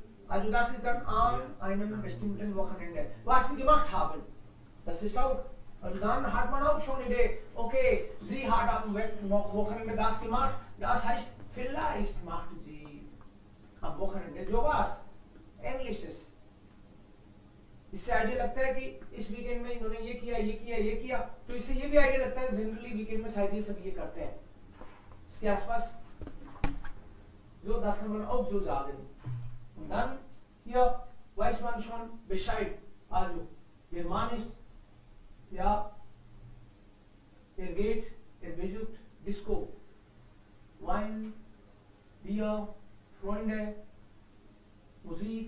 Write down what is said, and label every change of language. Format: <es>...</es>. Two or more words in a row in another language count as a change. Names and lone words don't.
<de>Also das ist dann an einem bestimmten Wochenende. Was Sie gemacht haben, das ist auch. Also dann hat man auch schon eine Idee, okay, sie hat am Wochenende das gemacht, das heißt, vielleicht macht sie am Wochenende sowas Ähnliches.</de> <hi>इससे आइडिया लगता है कि इस वीकेंड में इन्होंने ये किया ये किया ये किया, तो इससे ये भी आइडिया लगता है जनरली वीकेंड में शायद ये सब ये करते हैं. इसके आसपास</hi> <de>so, das kann man auch so sagen. Und dann hier weiß man schon Bescheid. Also, der Mann ist, ja, er geht, er besucht Disco, Wein, Bier, Freunde, Musik.</de>